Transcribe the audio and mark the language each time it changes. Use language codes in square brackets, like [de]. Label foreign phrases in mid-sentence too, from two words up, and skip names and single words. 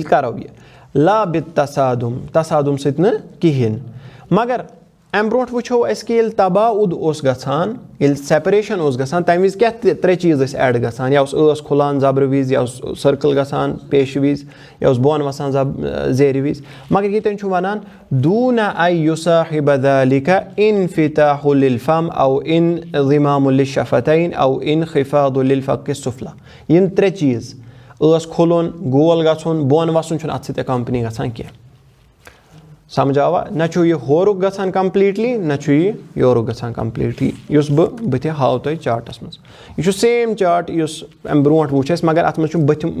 [ks] کرو یہِ [ar] لا بالتصادُم [ks] تصادُم سۭتۍ نہٕ کِہینۍ مگر اَمہِ برونٛٹھ وٕچھو أسۍ کہِ ییٚلہِ تباعد اوس گژھان ییٚلہِ سیپریشن اوس گژھان تَمہِ وِزِ کیٛاہ 3 چیٖز ٲسۍ ایڈ گژھان یا اوس ٲس کھُلان زبرٕ وِزِ یا اوس سٔرکٕل گژھان پیشہٕ وِزِ یا اوس بۄن وسان زیرِ وِزِ مگر ییٚتٮ۪ن چھُ وَنان [ar] دوٗنَ اَے یُصاحِبَ ذَلِکَ اِنفِتاحُ لِلفم او انضِمامُ لِلشفتین او انخفاض لِلفقِ السُفلی [ks] یِم 3 چیٖز ٲس کھُلُن گول گژھُن بۄن وسُن چھُنہٕ اَتھ سۭتۍ ایکمپنی گژھان کینٛہہ سمجھ آوا نہ چھُ یہِ ہورُک گژھان کمپلیٖٹلی نہ چھُ یہِ یورُک گژھان کمپلیٖٹلی یُس بہٕ بٕتھِ ہاوٕ تۄہہِ چاٹس منٛز یہِ چھُ [en] same chart [ks] یُس اَمہِ برونٛٹھ وٕچھ اَسہِ مگر اَتھ منٛز چھُ